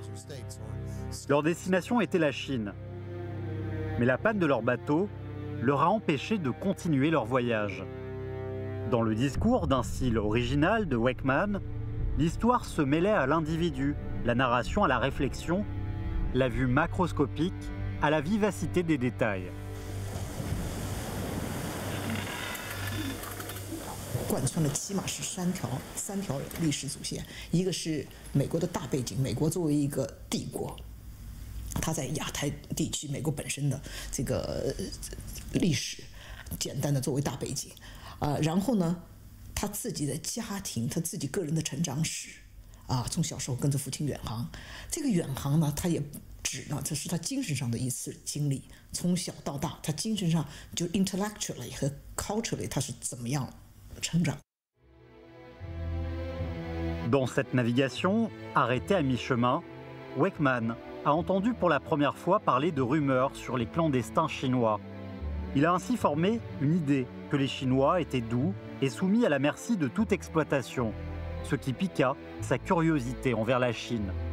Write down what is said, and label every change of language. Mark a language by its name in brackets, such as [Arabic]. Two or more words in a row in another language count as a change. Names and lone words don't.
[French] Leur destination était la Chine. Mais la panne de leur bateau leur a empêché de continuer leur voyage. Dans le discours d'un style original de Wakeman, l'histoire se mêlait à l'individu, la narration à la réflexion, la vue macroscopique à la vivacité des détails. [Chinese] 贯穿了起码是三条历史主线，一个是美国的大背景，美国作为一个帝国，它在亚太地区，美国本身的这个历史，简单的作为大背景，然后呢，他自己的家庭，他自己个人的成长史，从小时候跟着父亲远航，这个远航呢，他也指呢，这是他精神上的一次经历，从小到大，他精神上就 intellectually 和 culturally 他是怎么样成长。 [French] Dans cette navigation, arrêtée à mi-chemin, Wakeman a entendu pour la première fois parler de rumeurs sur les clandestins chinois. Il a ainsi formé une idée que les Chinois étaient doux et soumis à la merci de toute exploitation, ce qui piqua sa curiosité envers la Chine.